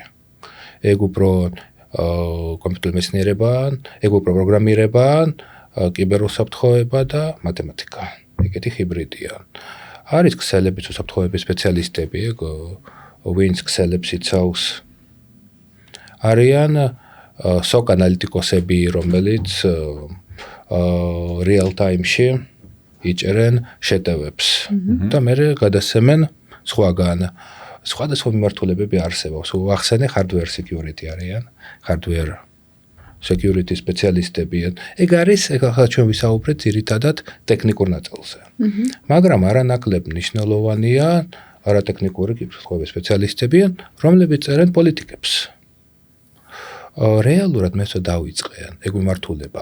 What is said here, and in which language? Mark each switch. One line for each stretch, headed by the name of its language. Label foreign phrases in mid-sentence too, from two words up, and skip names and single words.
Georgian: ეგ უფრო კომპიუტერული მეცნიერება, ეგ უფრო პროგრამირება, კიბერუსაფრთხოება და მათემატიკა. ეგეთი ჰიბრიდია. არის ქსელების უსაფრთხოების სპეციალისტები, ეგ ვინც ქსელებს იცავს. არიან SOC ანალიტიკოსები, რომელიც
English: real time-
Georgian: ში იჭერენ შეტევებს და მე გადასცემენ სხვაგან. სხვადასხვა მიმართულებები არსებობს. ვახსენე
English: hardware security
Georgian: არიან,
English: hardware security
Georgian: სპეციალისტები. ეგ არის, ახლა ჩვენ ვისაუბრეთ ძირითადად ტექნიკურ ნაწილზე. მაგრამ არანაკლებ მნიშვნელოვანია არატექნიკური კიბერუსაფრთხოების სპეციალისტები, რომლებიც წერენ პოლიტიკებს. რეალურად მე თვითონ დავიწყენ ეგ მიმართულება.